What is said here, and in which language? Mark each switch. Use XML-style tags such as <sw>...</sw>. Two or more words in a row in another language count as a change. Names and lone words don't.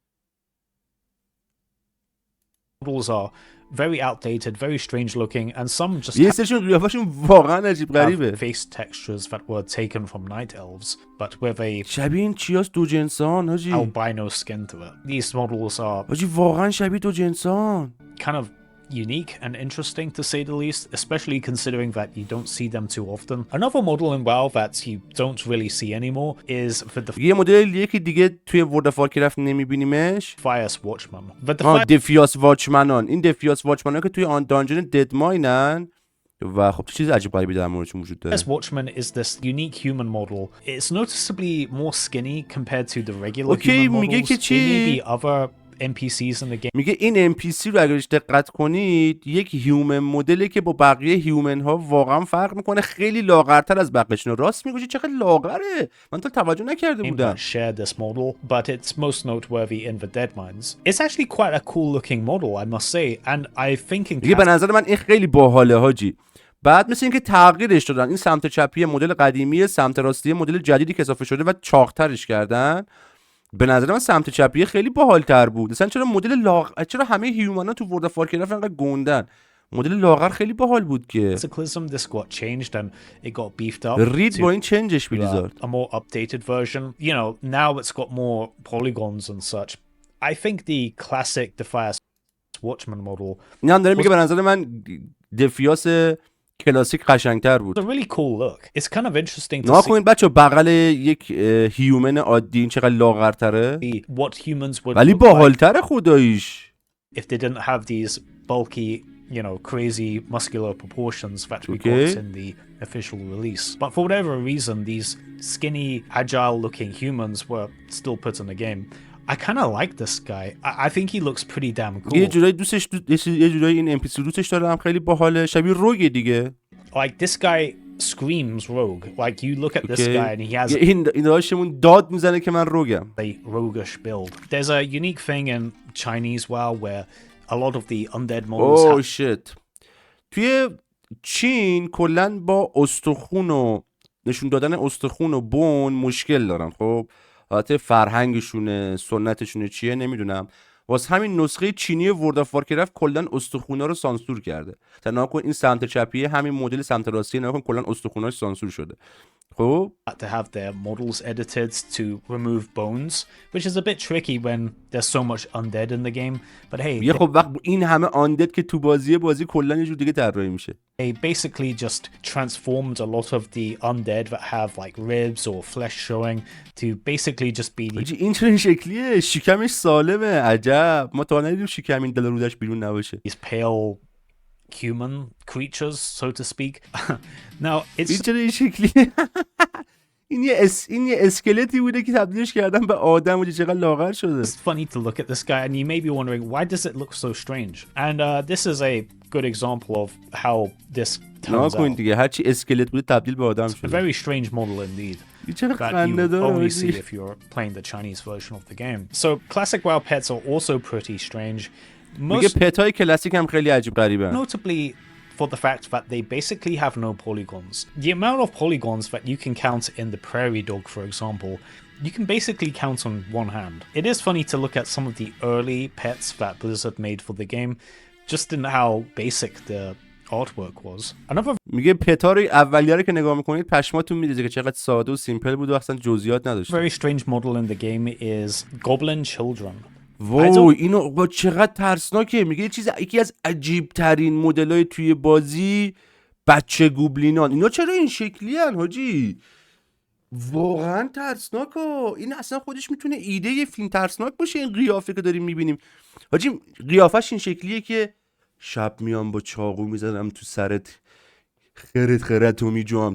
<en>models are very outdated, very strange looking, and some just</en> <fa>یه سرشون قیافشون واقعا عجیب غریبه.</fa> <en>have face textures that were taken from night elves, but with a</en> <fa>شبیه این چیاست دو جنسان حاجی.</fa> <en>albino skin to it. These models are</en> <fa>حاجی واقعا شبیه دو جنسان.</fa> <en>kind of unique and interesting to say the least, especially considering that you don't see them too often. Another model in WoW that you don't really see anymore is the</en> <fa>یه مدل یکی دیگه توی ورلد آف وارکرفت نمیبینیمش.</fa> <en>Defias Watchman. The</en> <fa>دفیاس واچمنان. این دفیاس واچمنان که توی آن دانجن دد ماینن و خب چیز عجیب غریبی در موردشون وجود داره.</fa> <en>Defias Watchman is this unique human model. It's noticeably more skinny compared to the regular human models.</en> <fa>میگه که</fa> <en>There may</en> <fa>چی؟</fa> <en>be other NPCs in the game.</en> <fa>میگه این NPC رو اگرش دقت کنید یک هیومن مدلی که با بقیه هیومن ها واقعا فرق میکنه، خیلی لاغرتر از بقیه‌شون. راست میگه چقدر لاغره، من تا توجه نکرده بودم.</fa> <en>Share this model, but it's most noteworthy in the dead mines. It's actually quite a cool looking model, I must say, and I think in</en> <fa>میگه به نظر من این خیلی باحاله حاجی. بعد مثل اینکه تغییرش دادن، این سمت چپی مدل قدیمی، سمت راستی مدل جدیدی که اضافه شده و چاق‌ترش کردن. به نظر من سمت چپی خیلی باحال‌تر بود. مثلا چرا مدل چرا همه هیومنا تو ورلد اف وارکرافت انقدر گندن؟ مدل لاغر خیلی باحال بود که.</fa> <en>This got changed and it got beefed up.</en> <fa>رید با این چنجش بلیزارد.</fa> <en>A more updated version. You know, now it's got more polygons and such. I think the classic Defias Watchman model.</en> <fa>این هم داره میگه به نظر من دفیاس کلاسیک قشنگتر بود.</fa> <en>It's a really cool look. It's kind of interesting to</en> <fa>نگاه کنید بچه بغل یک هیومن عادی این چقدر لاغرتره.</fa> <en>see what humans would</en> <fa>ولی</fa> <en>look like</en> <fa>باحالتره خداییش.</fa> <en>if they didn't have these bulky, you know, crazy muscular proportions that we Okay. got in the official release. But for whatever reason, these skinny, agile-looking humans were still put in the game. I kind of like this guy. I think he looks pretty damn cool.</en> <fa>یه جورایی یه جورایی این NPC دوستش دارم، خیلی باحاله، شبیه روگه دیگه.</fa> <en>Like this guy screams rogue. Like you look at this guy and he has</en> <fa>این داشتمون داد میزنه که من روگم.</fa> <en>a roguish build. There's a unique thing in Chinese WoW where a lot of the undead models have shit.</en> <fa>توی چین کلا با استخون و نشون دادن استخون و بون مشکل دارن. خب حالت فرهنگشونه، سنتشونه چیه نمیدونم. واسه همین نسخه چینی ورلد اف وارکرافت کلا استخونا رو سانسور کرده. تا کن این سمت چپیه، همین مدل سمت راستی نگاه کن کلا استخوناش سانسور شده. خب</fa> <en>to have their models edited to remove bones, which is a bit tricky when there's so much undead in the game. But hey,</en> <fa>یه خب وقت این همه آندد که تو بازی کلا یه جور دیگه طراحی میشه.</fa> <en>they basically just transformed a lot of the undead that have like ribs or flesh showing to basically just be</en> <fa>این چرا این شکلیه؟ شکمش سالمه. عجب، ما تا ندیدیم شکم این دل رودش بیرون نباشه.</fa> <en>these pale human creatures, so to speak. Now it's</en> <fa>این چرا این شکلیه؟ این یه اسکلتی بوده که تبدیلش کردن به آدم و چقدر لاغر شده.</fa> <en>funny to look at this guy and you may be wondering why does it look so strange, and this is a good example of how this turns out.</en> <fa>دیگه هرچی اسکلت بوده تبدیل به آدم</fa> <en>A</en> <fa>شده.</fa> <en>very strange model indeed</en> <fa>این چرا</fa> <en>that you</en> <fa>خنده داره؟</fa> <en>only see if you're playing the Chinese version of the game. So classic WoW pets are also pretty strange.</en> <fa>میگه پتای کلاسیک هم خیلی عجیب غریبه.</fa> <en>Notably for the fact that they basically have no polygons. The amount of polygons that you can count in the prairie dog, for example, you can basically count on one hand. It is funny to look at some of the early pets that Blizzard made for the game, just in how basic the artwork was. Another</en> <fa>میگه پتا رو اولیه رو که نگاه میکنید پشماتون میریزه که چقدر ساده و سیمپل بود و اصلا جزئیات نداشت.</fa> <en>very strange model in the game is goblin children.</en> <fa>وای اینو با چقدر ترسناکه. میگه یکی از عجیب ترین مدلای توی بازی بچه گوبلینان. اینا چرا این شکلی هن حاجی؟ واقعا ترسناکه. این اصلا خودش میتونه ایده یه فیلم ترسناک باشه. این قیافه که داریم میبینیم حاجی، قیافش این شکلیه که شب میام با چاقو میزنم تو سرت، خرت و میجوام.</fa>